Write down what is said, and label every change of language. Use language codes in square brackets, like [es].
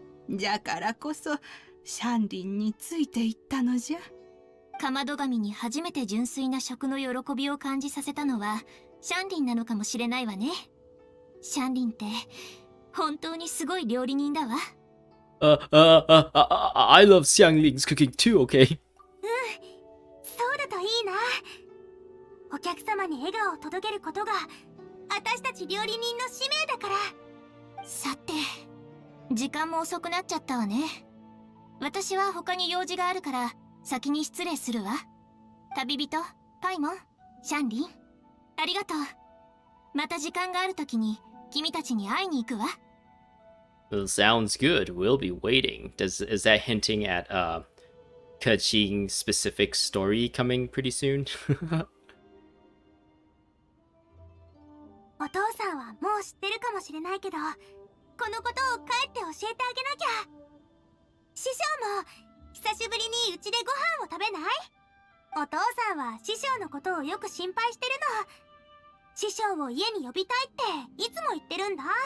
[ja] じゃからこそシャンリンについていったのじゃ。かまど神に初めて純粋な食の喜びを感じさせたのはシャンリンなのかもしれないわね。シャンリンって本当にすごい料理人だわ。 [en] I love Xiangling's cooking too, okay? [ja] そうだといいな。お客様に笑顔を届けることが私たち料理人の使命だから。さて、時間も遅くなっちゃったわね。私は他に用事があるから先に失礼するわ。旅人、パイモン、シャンリン、ありがとう。また時間があるときに君たちに会いに行くわ。 [en] Well, sounds good. We'll be waiting. Is that hinting at Keqing specific story coming pretty soon? [ja] お父さんはもう知ってるかもしれないけど、このことを帰って教えてあげなきゃ。師匠も久しぶりにうちでご飯を食べない？お父さんは師匠のことをよく心配してるの。師匠を家に呼びたいっていつも言ってるんだ。